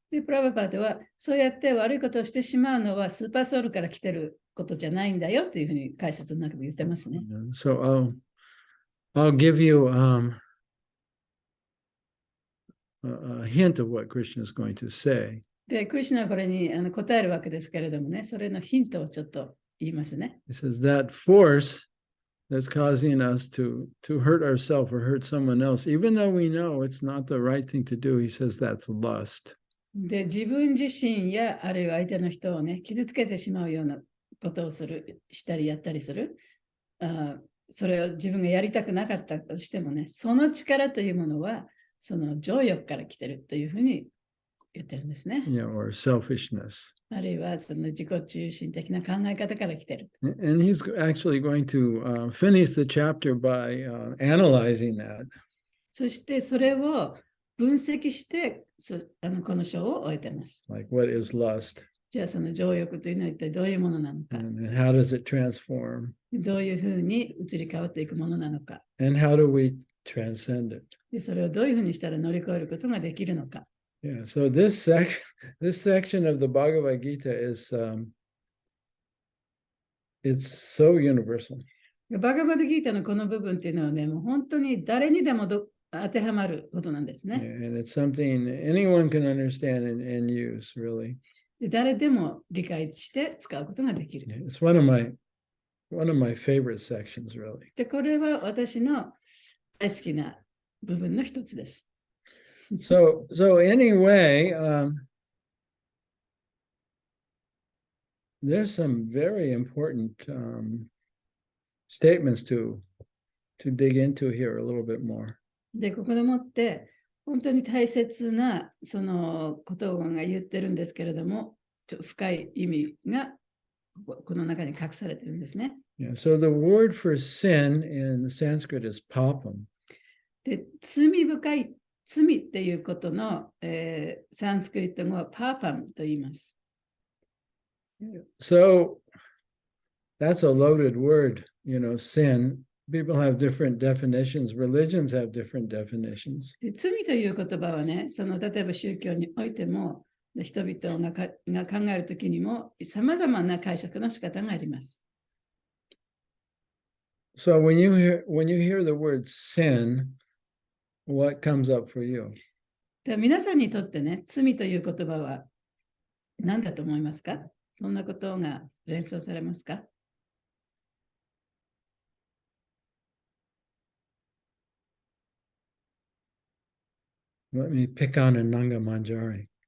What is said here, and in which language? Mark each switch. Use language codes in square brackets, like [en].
[ja] で、プラバパートはそうやって悪いことをしてしまうのはスーパーソウルから来てることじゃないんだよっていうふうに解説の中で言ってますね。 [en] So I'll give you a hint of what Krishna is going to say. [ja] で、クリシュナはこれに答えるわけですけれどもね、それのヒントをちょっと言いますね。 [en] He says that force that's causing us to hurt ourselves or hurt someone else, even though we know it's not the right thing to do, he says that's lust. [ja] で、自分自身やあるいは相手の人をね、傷つけてしまうようなことをしたりやったりする。それを自分がやりたくなかったとしてもね、その力というものは、その情欲から来てるというふうに言ってるんですね。 [en] Or selfishness. [ja] あるいはその自己中心的な考え方から来てる。 [en] And he's actually going to finish the chapter by analyzing that. [ja] そしてそれを分析してこの章を終えています。 [en] Like what is lust? [ja] じゃあその情欲というのは一体どういうものなのか。 [en] And how does it transform? [ja] どういうふうに移り変わっていくものなのか。 [en] And how do we transcend it? [ja] でそれをどういうふうにしたら乗り越えることができるのか。 [en] Yeah, so this section of the Bhagavad Gita is it's so universal. [ja] バガバドギータのこの部分っていうのはね、もう本当に誰にでも当てはまることなんですね。 [en] And it's something anyone can understand and use, really. [ja] で誰でも理解して使うことができる。 [en] It's one of my favorite sections, really. [ja] で、これは私の大好きな部分の一つです。 [en] So anyway, there's some very important statements to dig into here a little bit more. [ja] で、ここでもって本当に大切なそのことが言ってるんですけれども、深い意味がこの中に隠されてるんですね。 [en] Yeah, so the word for sin in Sanskrit is papam. [ja] で、罪深い罪っていうことの、サンスクリット語はパーパンと言います。 [en] So that's a loaded word, sin. People have different definitions. Religions have different definitions. [ja] で罪という言葉はね、例えば宗教においても、人々が考えるときにも、さまざまな解釈の仕方があります。 [en] So when you hear the word sin, what comes up for you? [ja] で皆さんにとってね、罪という言葉は何だと思いますか？どんなことが連想されますか [en] ？Let me pick on Ananga Manjari.